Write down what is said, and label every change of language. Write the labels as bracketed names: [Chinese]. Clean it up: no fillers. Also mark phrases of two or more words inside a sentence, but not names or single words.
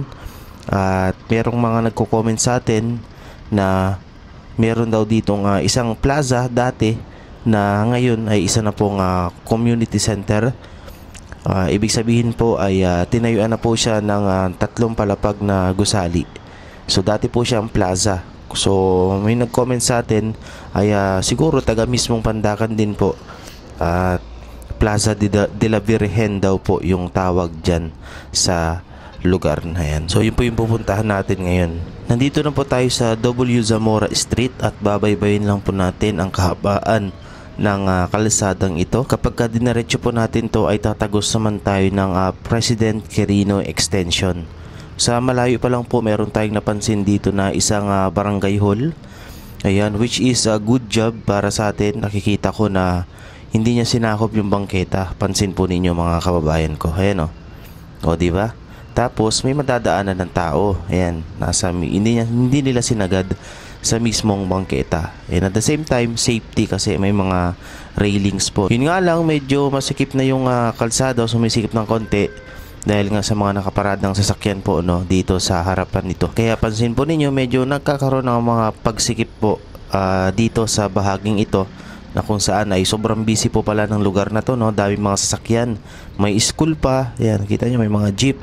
[Filipino] At merong mga nagko-comment sa atin na meron daw ditong isang plaza dati na ngayon ay isa na pong community center. Ibig sabihin po ay tinayuan na po siya ng tatlong palapag na gusali. So dati po siya ang plaza. So may nag-comment sa atin ay siguro taga mismong Pandakan din po. Plaza de la Virgen daw po yung tawag dyan sa lugar na yan. So yun po yung pupuntahan natin ngayon. Nandito na po tayo sa W. Zamora Street at babaybayin lang po natin ang kahabaan ng kalsadang ito. Kapag dinaretso po natin to ay tatagos naman tayo ng President Quirino Extension. Sa malayo pa lang po meron tayong napansin dito na isang barangay hall. Ayan, [English] which is a good job [Filipino] para sa atin. Nakikita ko na hindi niya sinakop yung bangketa. Pansin po ninyo mga kababayan ko. Ayan o, di ba? Tapos may madadaanan ng tao. Ayan, hindi nila sinagad sa mismong bangketa. [English] And at the same time, safety [Filipino] kasi may mga railings po. Yun nga lang, medyo masikip na yung kalsada, sumisikip ng konti dahil nga sa mga nakaparadang sasakyan po dito sa harapan nito. Kaya pansin po ninyo, medyo nagkakaroon ng mga pagsikip po dito sa bahaging ito na kung saan ay sobrang busy po pala ng lugar na to, daming mga sasakyan, may school pa, yan, kita nyo may mga jeep.